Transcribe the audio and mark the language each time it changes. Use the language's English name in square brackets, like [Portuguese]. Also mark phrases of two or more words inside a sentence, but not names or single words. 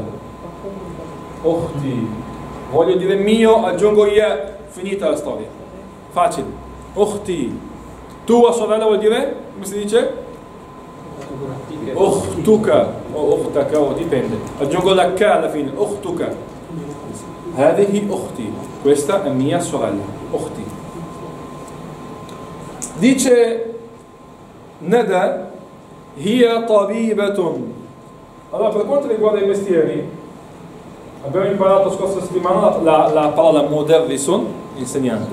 [Italian] Ukhti. Voglio dire mio, aggiungo ya, finita la storia. Facile. Ukhti. Tua sorella vuol dire? Come si dice? Ukhtuka o ukhtaka, o dipende. Aggiungo la ka alla fine. [Arabic] أختك. هذه أختي. [Italian] Questa è mia sorella. Ukhti. Dice Nada, [Arabic] هي طبيبة. [Italian] Allora, per quanto riguarda i mestieri, abbiamo imparato scorsa settimana la parola mudarrisun, insegnante.